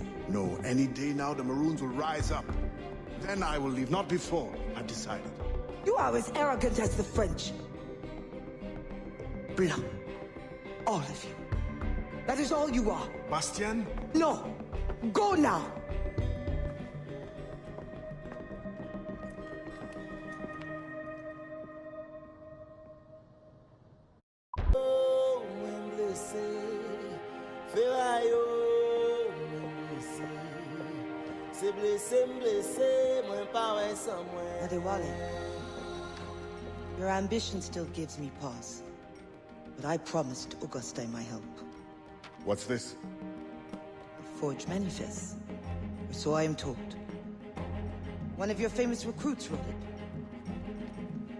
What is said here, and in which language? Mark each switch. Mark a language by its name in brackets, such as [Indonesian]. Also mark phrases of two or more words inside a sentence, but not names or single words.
[English] No, any day now the Maroons will rise up. Then I will leave, not before. I've decided. You are as arrogant as the French. Blanc. All of you. That is all you are. Bastien? No. Go now. [Haitian Creole] Oh, mwen blese, Ferayo, mwen blese. Se blese m'blese, mwen pa wè san mwen. [English] Adewale, your ambition still gives me pause. But I promised Auguste my help. What's this? A forged manifest. Or so I am told. One of your famous recruits wrote it.